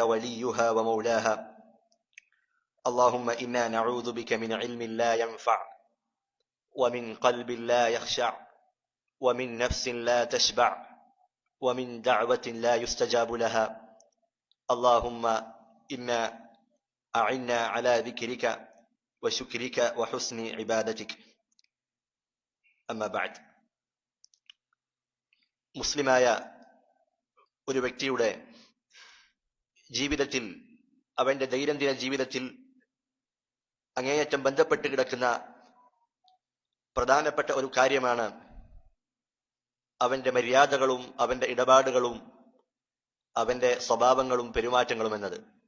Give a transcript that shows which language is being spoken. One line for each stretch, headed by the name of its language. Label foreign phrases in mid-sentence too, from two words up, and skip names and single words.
Arabic: وليها ومولاها اللهم إنا نعوذ بك من علم لا ينفع ومن قلب لا يخشع ومن نفس لا تشبع ومن دعوة لا يستجاب لها اللهم إنا أعنا على ذكرك وشكرك وحسن عبادتك أما بعد
Malayalam: മുസ്ലിമായ ഒരു വ്യക്തിയുടെ ജീവിതത്തിൽ, അവന്റെ ദൈനംദിന ജീവിതത്തിൽ അങ്ങേയറ്റം ബന്ധപ്പെട്ട് കിടക്കുന്ന പ്രധാനപ്പെട്ട ഒരു കാര്യമാണ് അവന്റെ മര്യാദകളും അവന്റെ ഇടപാടുകളും അവന്റെ സ്വഭാവങ്ങളും പെരുമാറ്റങ്ങളും എന്നത്.